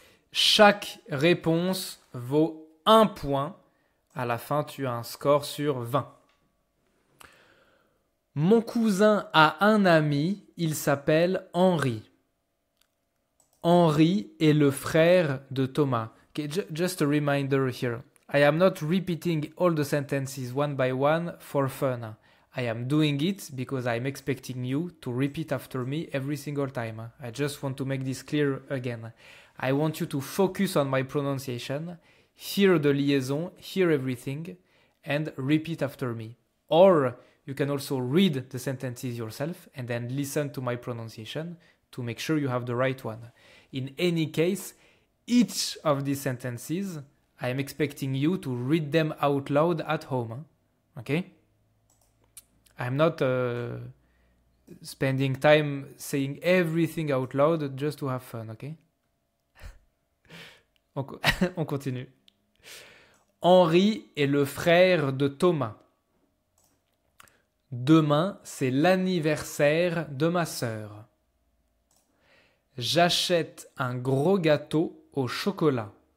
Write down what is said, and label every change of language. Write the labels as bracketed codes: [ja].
[fr] Chaque réponse vaut 1 point. À la fin, tu as un score sur 20. Mon cousin a un ami, il s'appelle Henri. Henri est le frère de Thomas. [en] Okay, just a reminder here. I am not repeating all the sentences one by one for fun. I am doing it because I'm expecting you to repeat after me every single time. I just want to make this clear again. I want you to focus on my pronunciation, hear the liaison, hear everything, and repeat after me. Or you can also read the sentences yourself and then listen to my pronunciation to make sure you have the right one. In any case, each of these sentences, I am expecting you to read them out loud at home. Okay? I'm not spending time saying everything out loud just to have fun, okay? [fr] On continue. Henri est le frère de Thomas. Demain, c'est l'anniversaire de ma sœur. J'achète un gros gâteau au chocolat.